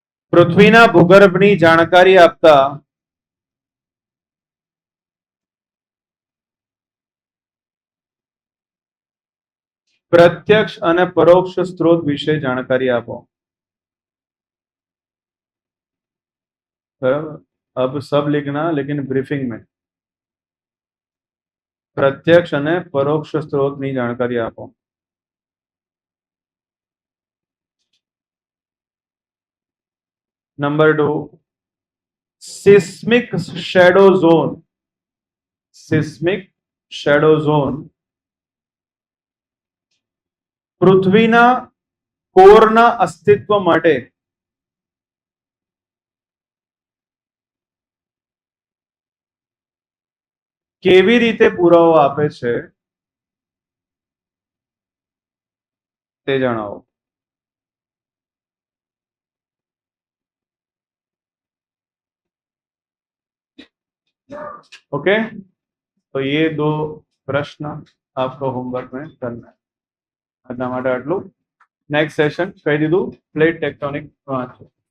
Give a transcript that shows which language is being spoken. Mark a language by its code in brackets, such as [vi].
[gu] પૃથ્વીના ભૂગર્ભની જાણકારી આપતા प्रत्यक्ष અને પરોક્ષ સ્ત્રોત વિશે જાણકારી આપો. [hi] बराबर. अब सब लिखना लेकिन ब्रीफिंग में प्रत्यक्ष [gu] અને પરોક્ષ સ્ત્રોતની જાણકારી આપો. Number 2 seismic shadow zone. Seismic shadow zone પૃથ્વીના કોરના અસ્તિત્વ માટે કેવી રીતે પુરાવો આપે છે તે જણાવો. [hi] ओके, तो ये 2 प्रश्न आपको होमवर्क में करना है. [gu] આજના માટે આટલું. નેક્સ્ટ સેશન કહી દીધું પ્લેટ ટેક્ટોનિક વાંચો.